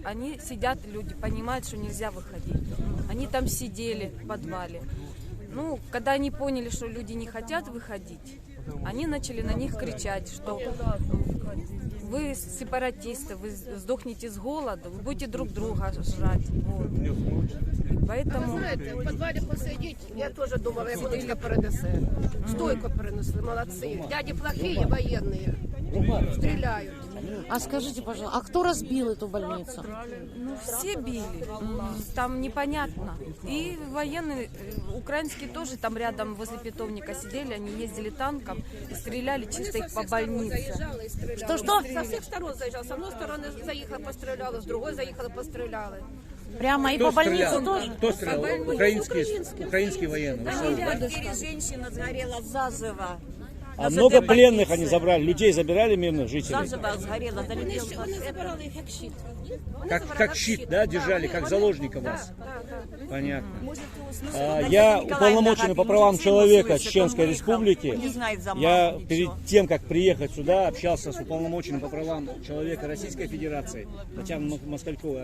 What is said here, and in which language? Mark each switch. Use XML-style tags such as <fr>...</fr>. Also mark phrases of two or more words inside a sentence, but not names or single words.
<ru>Они сидят, люди, понимают, что нельзя выходить. Они там сидели в подвале. Ну, когда они поняли, что люди не хотят выходить, они начали на них кричать, что вы сепаратисты, вы сдохнете с голоду, вы будете друг друга жрать. Вот. Поэтому...</ru> <uk>Ви знаєте, в підвалі посидіть, я теж думала, я будочка перенесе. Стойко перенесли, молодці. Дяді плохие воєнні, стріляють.</uk> <ru>А скажите, пожалуйста, а кто разбил эту больницу? Ну, все били, там непонятно. И военные, украинские тоже там рядом возле питомника сидели, они ездили танком и стреляли чисто их по больнице. Что?</ru> <uk>Со всех сторон заїжджав. З одної сторони заїхали, постріляли, з другої заїхали, постріляли.</uk> <ru>Прямо и по больнице тоже? Кто стрелял? Украинские военные. В квартире женщина сгорела заживо. А много пленных они забрали? Людей забирали мирных жителей? Заживо сгорела.</ru> <uk>Вони забирали їх як щит.</uk> <ru>Как щит, да, держали, как заложников вас? Понятно. Я уполномоченный по правам человека Чеченской Республики. Не знает за Я маму перед тем, как приехать сюда, общался с уполномоченным по правам человека Российской Федерации, Татьяной Москальковой.</ru>